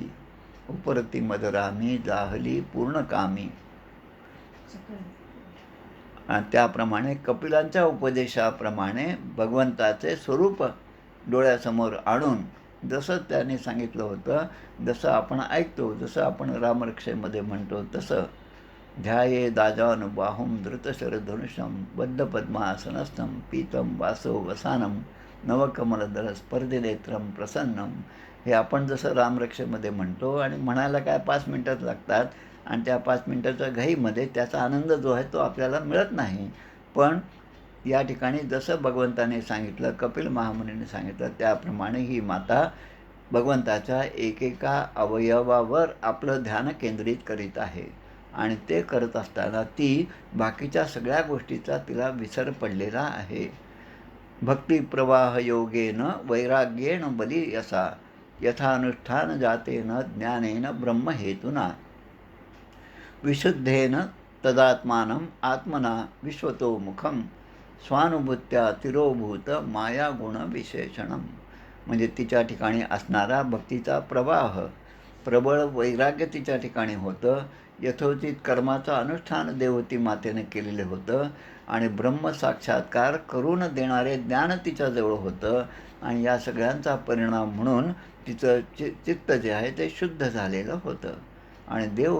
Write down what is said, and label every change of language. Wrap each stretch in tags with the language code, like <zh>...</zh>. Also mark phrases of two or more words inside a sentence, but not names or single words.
<mr>उपरती मदरामी जाहली पूर्णकामी. आणि त्याप्रमाणे कपिलांच्या उपदेशाप्रमाणे भगवंताचे स्वरूप डोळ्यासमोर आणून जसं त्याने सांगितलं होतं, जसं आपण ऐकतो, जसं आपण रामरक्षेमध्ये म्हणतो तसं,</mr> <sa>ध्याये दाजानुबाहुं धृतशरधनुषं बद्धपद्मासनस्थं पीतं वासो वसानं नवकमलदल स्पर्धिनेत्रं प्रसन्नं,</sa> <mr>हे आपण जसं रामरक्षेमध्ये म्हणतो. आणि म्हणायला काय 5 मिनटात लागतात, आणि त्या 5 मिनटाच्या घाईमध्ये त्याचा आनंद जो आहे तो आपल्याला मिळत नाही. पण या ठिकाणी जसं भगवंताने सांगितलं, कपिल महामुनीने सांगितलं, त्याप्रमाणे ही माता भगवंताच्या एकेका अवयवावर आपलं ध्यान केंद्रित करीत आहे. आणि ते करत असताना ती बाकीच्या सगळ्या गोष्टीचा तिला विसर पडलेला आहे.</mr> <sa>भक्तिप्रवाह योगेन वैराग्येन बली यसा यथानुष्ठान जातेन ज्ञानेन ब्रह्महेतुना विशुद्धेन तदात्मानं आत्मना विश्वतोमुखं स्वानुभूत्या तिरोभूत मायागुण विशेषणं.</sa> <mr>म्हणजे तिच्या ठिकाणी असणारा भक्तीचा प्रवाह, प्रबळ वैराग्य तिच्या ठिकाणी होतं, यथोचित कर्माचं अनुष्ठान देवहूती मातेने केलेलं होतं, आणि ब्रह्मसाक्षात्कार करून देणारे ज्ञान तिच्याजवळ होतं, आणि या सगळ्यांचा परिणाम म्हणून तिचं चित्त जे आहे ते शुद्ध झालेलं होतं.</mr>